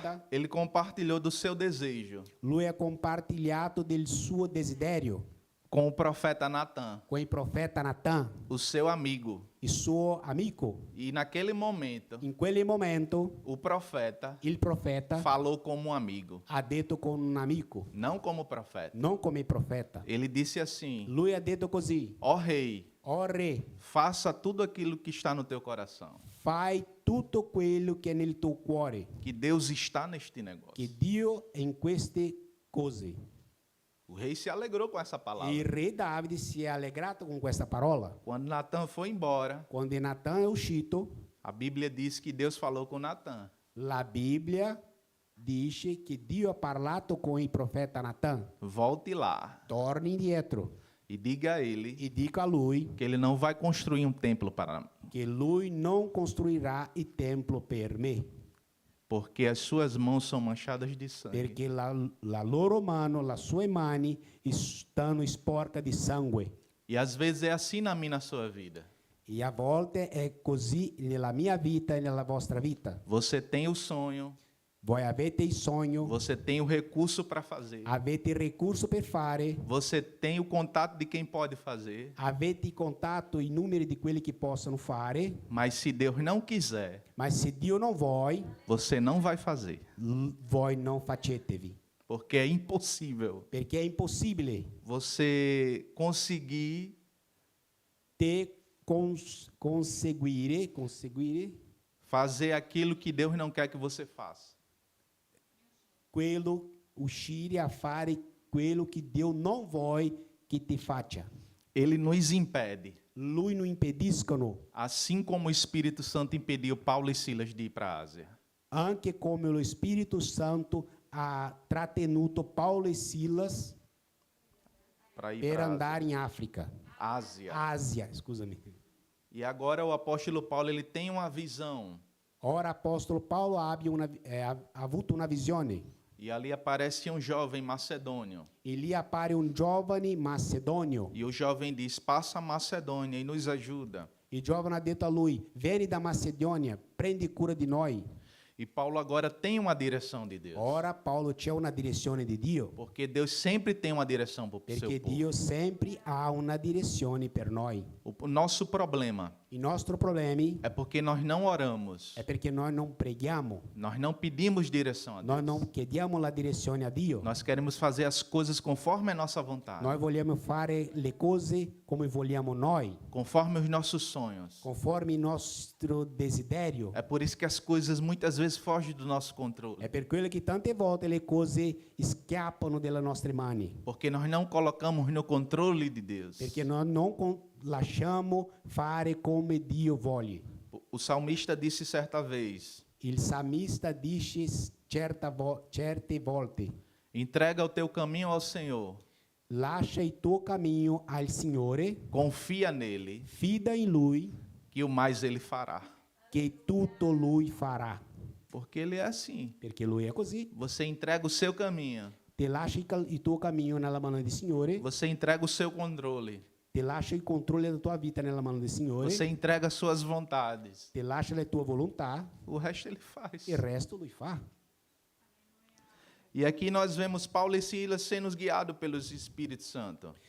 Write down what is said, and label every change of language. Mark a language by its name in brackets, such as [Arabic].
[Portuguese] ele compartilhou do seu desejo [Italian] lui ha compartilhato del suo desiderio [Portuguese] com o profeta Natan, [Italian] con il profeta Natan, [Portuguese] o seu amigo. [Italian] il suo amico. [Portuguese] E naquele momento, [Italian] In quel momento [Portuguese] o profeta [Italian] il profeta [Portuguese] falou como um amigo, [Italian] ha detto con un amico, [Portuguese] não como profeta. [Italian] non come il profeta. [Portuguese] Ele disse assim: [Italian] Lui ha detto così: [Portuguese] ó rei, [Italian] "O re, [Portuguese] faça tudo aquilo que está no teu coração. [Italian] fai tutto quello che è nel tuo cuore, [Portuguese] Que Deus está neste [Italian] che [Portuguese] negócio. [Italian] Dio è in queste cose." [Portuguese] O rei se alegrou com essa [Italian] E il [Portuguese] palavra. [Italian] re Davide si è allegrato con questa parola. [Portuguese] Quando Natan foi embora, [Italian] Quando Natan è uscito, [Portuguese] a Bíblia diz que Deus falou com Natan. [Italian] la Bibbia dice che Dio ha parlato con il profeta Natan. [Portuguese] Volte lá [Italian] Torni indietro [Portuguese] e diga a ele [Italian] e dica a lui [Portuguese] que ele não vai construir um templo para mim, [Italian] che lui non costruirà il templo per me, [Portuguese] porque as suas mãos são manchadas de sangue. [Italian] perché la loro mano, le sue mani stanno sporche di sangue. [Portuguese] E às vezes é assim na minha, na sua vida. [Italian] E a volte è così nella mia vita e nella vostra vita. [Portuguese] Você tem o sonho, [Italian] Voi avete il sogno, [Portuguese] você tem o recurso para fazer, [Italian] avete il recurso per fare, [Portuguese] você tem o contato de quem pode fazer, [Italian] avete i contatti, i numeri di quelli che possono fare, [Portuguese] mas se Deus não quiser, [Italian] ma se Dio non vuoi, [Portuguese] você não vai fazer, [Italian] voi non facetevi, [Portuguese] porque é impossível [Italian] perché è impossibile [Portuguese] você conseguir [Italian] te conseguire [Portuguese] fazer aquilo que Deus não quer que você faça. [Italian] uscire a fare quello che Dio non vuole che ti faccia. [Portuguese] Ele nos impede, [Italian] Lui non impediscono, [Portuguese] assim como o Espírito Santo impediu Paulo e Silas de ir para a Ásia. [Italian] anche come lo Spirito Santo ha trattenuto Paolo e Silas [Portuguese] Para ir [Italian] per [Portuguese] para [Italian] andare in Africa, [Portuguese] a Ásia. [Italian] Asia, scusami. [Portuguese] E agora o apóstolo Paulo ele tem uma visão. [Italian] Ora apostolo Paolo ha avuto una visione [Portuguese] E ali aparece um jovem macedônio. [Italian] e lì appare un giovane macedonio. [Portuguese] E o jovem diz: passa a Macedônia e nos ajuda. [Italian] Il giovane ha detto a lui: vieni da Macedonia, prendi cura di noi. [Portuguese] E Paulo agora tem uma direção de Deus. [Italian] Ora Paolo c'è una direzione di Dio, [Portuguese] Porque Deus sempre tem uma direção para o seu [Italian] perché [Portuguese] povo. [Italian] Dio sempre ha una direzione per noi. [Portuguese] O nosso problema [Italian] I nostri problemi [Portuguese] é porque nós não oramos. [Italian] è perché noi non preghiamo, [Portuguese] Nós não pedimos direção a [Italian] noi [Portuguese] Deus. [Italian] non chiediamo la direzione a Dio. [Portuguese] Nós queremos fazer as coisas conforme a nossa vontade, [Italian] Noi vogliamo fare le cose come vogliamo noi, [Portuguese] conforme os nossos sonhos. [Italian] conforme il nostro desiderio. [Portuguese] É por isso que as coisas muitas vezes fogem do nosso controle. [Italian] È per quello che tante volte le cose scappano dalle nostre mani, [Portuguese] Porque nós não colocamos no controle de Deus. [Italian] perché noi non lasciamo fare come Dio vuole. [Portuguese] O salmista disse certa vez: [Italian] Il salmista dice certe volte, [Portuguese] entrega o teu caminho ao Senhor, [Italian] lascia il tuo cammino al Signore, [Portuguese] confia nele, [Italian] fida in Lui, [Portuguese] que o mais ele fará. [Italian] che tutto Lui farà. [Portuguese] Porque ele é assim. [Italian] Perché Lui è così. [Portuguese] Você entrega o seu caminho, [Italian] Ti lascia il tuo cammino nella mano del Signore, [Portuguese] você entrega o seu controle, [Italian] ti lascia il controllo della tua vita nella mano del Signore, [Portuguese] você entrega as suas vontades. [Italian] ti lascia le tue volontà, [Portuguese] O resto ele faz. [Italian] il resto Lui fa. [Portuguese] E aqui nós vemos Paulo e Silas sendo guiados pelo Espírito Santo.